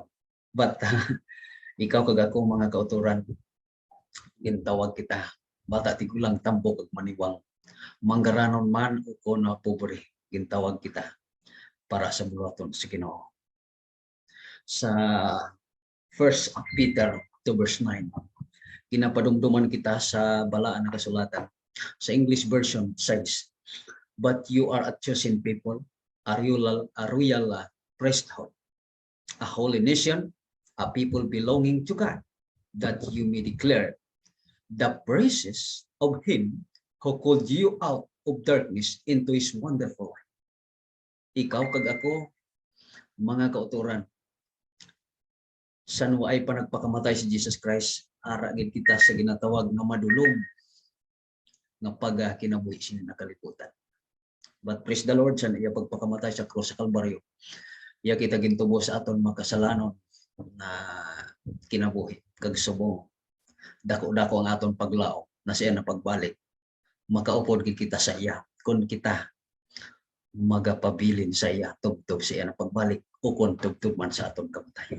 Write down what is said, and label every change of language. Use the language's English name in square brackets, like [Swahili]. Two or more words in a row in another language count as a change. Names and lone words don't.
[Hiligaynon] But ikaw kag ako mga kauturan, gintawag kita, bata tigulang tambok ug maniwang, manggaranon man o kung pobre, gintawag kita para sa bulaton sa Ginoo. Sa 1 Peter 2:9, ginapadumduman kita sa balaan na kasulatan. [English] Sa English version says, "But you are a chosen people, a royal priesthood, a holy nation, a people belonging to God, that you may declare the praises of Him who called you out of darkness into His wonderful light." [Hiligaynon] Ikaw kag ako, mga kauturan, sa ay pa nagpakamatay si Jesus Christ, ara gid kita sa ginatawag nga madulom nga kinabuhi sini na kalibutan. [English] But praise the Lord, [Hiligaynon] sa iya pagpakamatay sa krus sa Kalbaryo, iya kita gintubo sa aton makasalanon na kinabuhi kag subong. Dako-dako ang aton paglao na siya na pagbalik. Makaupod kita sa iya kung kita magapabilin sa iya tubtob sa iya na pagbalik o kung tubtob man sa aton kamatayon.